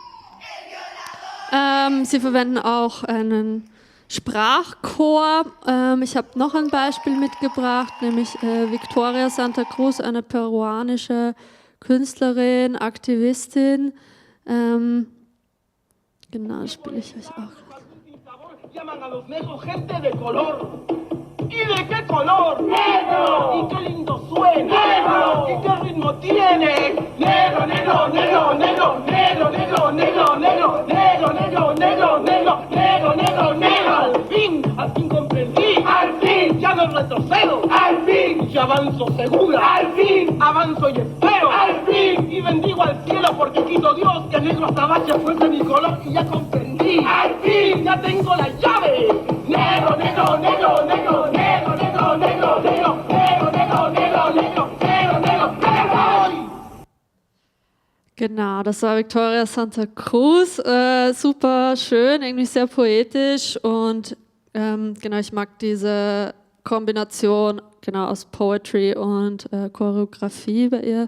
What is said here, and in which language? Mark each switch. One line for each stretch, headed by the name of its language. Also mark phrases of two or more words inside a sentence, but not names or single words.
German: Sie verwenden auch einen Sprachchor. Ich habe noch ein Beispiel mitgebracht, nämlich Victoria Santa Cruz, eine peruanische Künstlerin, Aktivistin. Genau, spiele ich euch auch.
Spanish: ¿Y de qué color? Negro. ¿Y qué lindo suena? Negro. ¿Y qué ritmo tiene? Negro, negro, negro, negro, negro, negro, negro, negro, negro, negro, negro, negro, negro, negro, negro. Al fin comprendí. Al fin, ya no retrocedo. Al fin, ya avanzo segura. Al fin, avanzo y espero. Al fin, y bendigo al cielo porque quiso Dios que negro hasta bache fuese mi color y ya comprendí. Al fin, ya tengo la llave. Negro, negro, negro, negro, negro.
German: Genau, das war Victoria Santa Cruz. Super schön, irgendwie sehr poetisch, und genau, ich mag diese Kombination aus Poetry und Choreografie bei ihr.